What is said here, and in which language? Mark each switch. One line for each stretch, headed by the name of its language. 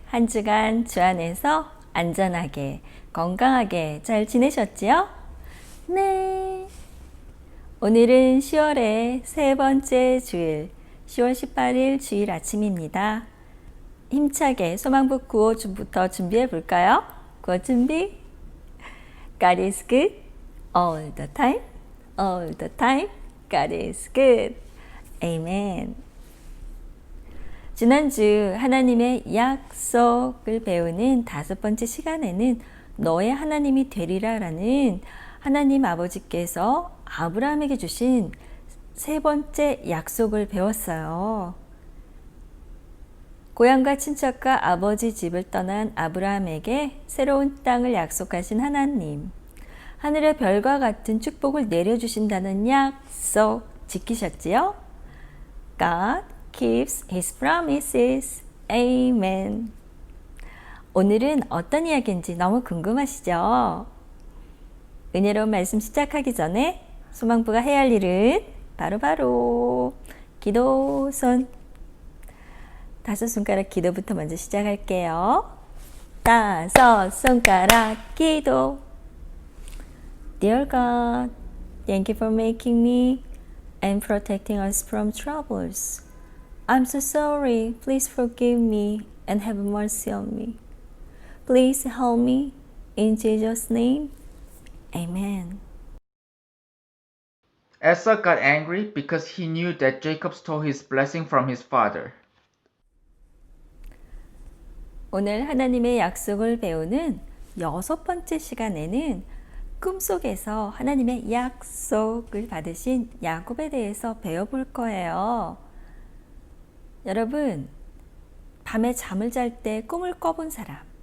Korean: 한 주간 주 안에서 안전하게, 건강하게 잘 지내셨지요? 네. 오늘은 10월의 세 번째 주일, 10월 18일 주일 아침입니다. 힘차게 소망부 구호부터 준비해 볼까요? 구호 준비.
English: God is good all the time, all the time. God is good. Amen.
Korean: 지난주 하나님의 약속을 배우는 5번째 시간에는 너의 하나님이 되리라라는 하나님 아버지께서 아브라함에게 주신 3번째 약속을 배웠어요. 고향과 친척과 아버지 집을 떠난 아브라함에게 새로운 땅을 약속하신 하나님, 하늘의 별과 같은 축복을 내려주신다는 약속 지키셨지요?
English: God keeps his promises. Amen.
Korean: 오늘은 어떤 이야기인지 너무 궁금하시죠? 은혜로운 말씀 시작하기 전에 소망부가 해야 할 일은 바로 기도손. 5손가락 기도부터 먼저 시작할게요. 5손가락 기도.
English: Dear God, thank you for making me and protecting us from troubles. I'm so sorry. Please forgive me and have mercy on me. Please help me. In Jesus' name, Amen. Esau got angry because he knew that Jacob stole his blessing from his father.
Korean: 오늘 하나님의 약속을 배우는 6번째 시간에는 꿈속에서 하나님의 약속을 받으신 야곱에 대해서 배워볼 거예요. 여러분, 밤에 잠을 잘 때 꿈을 꿔본 사람.